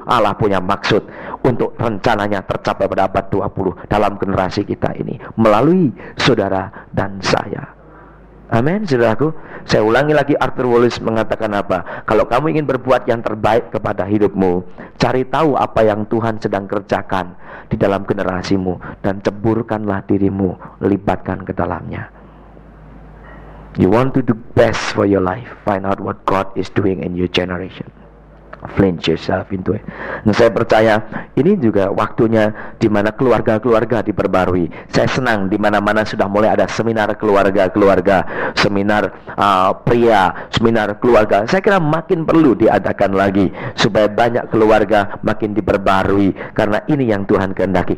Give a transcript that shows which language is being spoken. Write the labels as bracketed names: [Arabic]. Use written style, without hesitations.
[Indonesian] Allah punya maksud untuk rencananya tercapai pada abad 20 dalam generasi kita ini, melalui saudara dan saya. Amin, saudaraku. Saya ulangi lagi, Arthur Wallis mengatakan apa? Kalau kamu ingin berbuat yang terbaik kepada hidupmu, cari tahu apa yang Tuhan sedang kerjakan di dalam generasimu, dan ceburkanlah dirimu, libatkan ke dalamnya. [English] You want to do best for your life, find out what God is doing in your generation. Flinch yourself into it. [Indonesian] Dan saya percaya ini juga waktunya di mana keluarga-keluarga diperbarui. Saya senang di mana-mana sudah mulai ada seminar keluarga-keluarga, seminar pria, seminar keluarga. Saya kira makin perlu diadakan lagi supaya banyak keluarga makin diperbarui, karena ini yang Tuhan kehendaki.